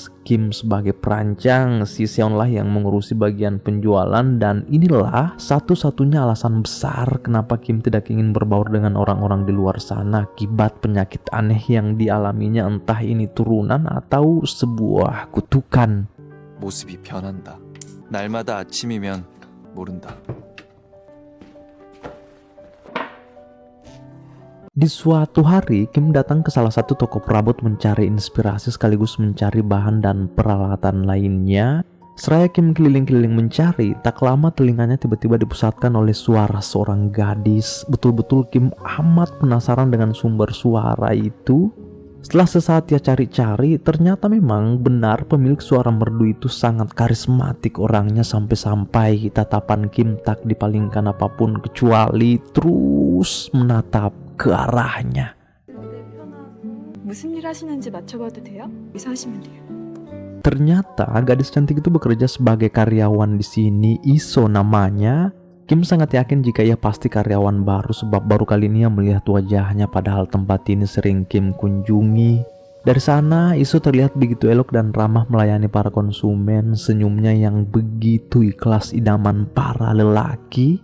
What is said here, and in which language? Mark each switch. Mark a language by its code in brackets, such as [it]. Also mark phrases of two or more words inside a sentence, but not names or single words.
[id] Kim sebagai perancang, si Seon lah yang mengurusi bagian penjualan, dan inilah satu-satunya alasan besar kenapa Kim tidak ingin berbaur dengan orang-orang di luar sana akibat penyakit aneh yang dialaminya, entah ini turunan atau sebuah kutukan. [ko] 모습이 변한다. 날마다 아침이면 모른다. [id] Di suatu hari, Kim datang ke salah satu toko perabot mencari inspirasi sekaligus mencari bahan dan peralatan lainnya. Seraya Kim keliling-keliling mencari, tak lama telinganya tiba-tiba dipusatkan oleh suara seorang gadis. Betul-betul Kim amat penasaran dengan sumber suara itu. Setelah sesaat ia cari-cari, ternyata memang benar pemilik suara merdu itu sangat karismatik orangnya, sampai-sampai tatapan Kim tak dipalingkan apapun kecuali terus menatap ke arahnya. [ko] 무슨 일 하시는지 맞춰봐도 돼요? 여기서 하시면 돼요. [id] Ternyata gadis cantik itu bekerja sebagai karyawan di sini, Iso namanya. Kim sangat yakin jika ia pasti karyawan baru sebab baru kali ini ia melihat wajahnya, padahal tempat ini sering Kim kunjungi. Dari sana Iso terlihat begitu elok dan ramah melayani para konsumen, senyumnya yang begitu ikhlas idaman para lelaki.